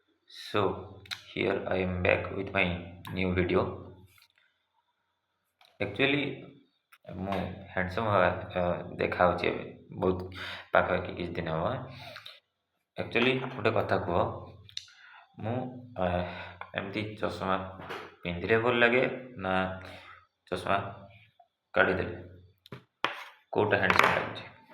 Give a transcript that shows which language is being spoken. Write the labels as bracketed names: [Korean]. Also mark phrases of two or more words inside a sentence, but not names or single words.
[English] So here I am back with my new video. Actually, [Odia] ମୁଁ ହ୍ୟାଣ୍ଡସମ୍ ଦେଖାହେଉଛି ଏବେ ବହୁତ ପାଖାପାଖି କିଛି ଦିନ ହେବ। ଆକ୍ଚୁଆଲି ଗୋଟେ କଥା କୁହ, ମୁଁ ଏମିତି ଚଷମା ପିନ୍ଧିଲେ ଭଲ ଲାଗେ ନା ଚଷମା କାଢ଼ିଦେଲେ କେଉଁଟା ହ୍ୟାଣ୍ଡସମ୍ ଲାଗୁଛି?